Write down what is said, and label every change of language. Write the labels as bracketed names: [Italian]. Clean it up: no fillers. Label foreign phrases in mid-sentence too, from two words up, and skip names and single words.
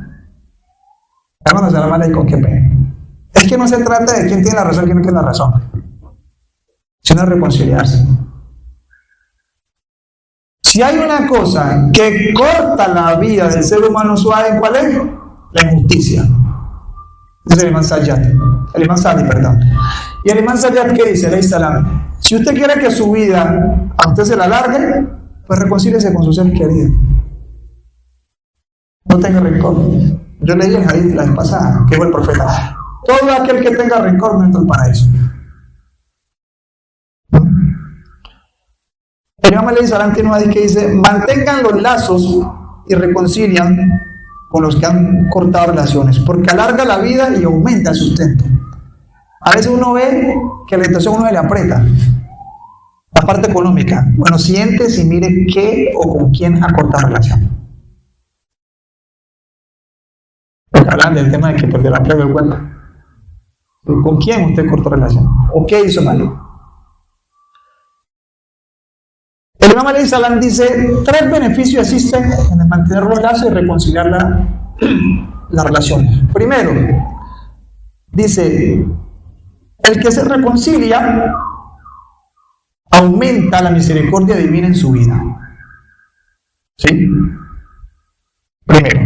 [Spanish] Hermano, se la mala y con qué pena. Es que no se trata de quién tiene la razón y quién no tiene la razón, sino de reconciliarse. Si hay una cosa que corta la vida del ser humano suave, ¿cuál es? La injusticia. Ese es el imán Sayyad. El imán Sadi, perdón. Y el imán Sayyad, ¿qué dice? [Arabic] عليه السلام. [Spanish] Si usted quiere que su vida a usted se la alargue, pues reconcíliese con sus seres queridos. No tenga rencor. Yo leí el hadith la vez pasada, que fue el profeta. Todo aquel que tenga rencor no entra al paraíso. El imán [Arabic] عليه السلام [Spanish] tiene un hadith que dice, mantengan los lazos y reconcilian con los que han cortado relaciones, porque alarga la vida y aumenta el sustento. A veces uno ve que la situación uno se le aprieta, la parte económica. Bueno, siéntese y mire qué o con quién ha cortado relación. Porque hablan del tema de que perdió la plebe de vuelta. ¿Con quién usted cortó relación? ¿O qué hizo malo? El imam [Arabic] عليه السلام [Spanish] dice, 3 beneficios existen en el mantener los lazos y reconciliar la relación. Primero, dice, el que se reconcilia aumenta la misericordia divina en su vida. ¿Sí? Primero.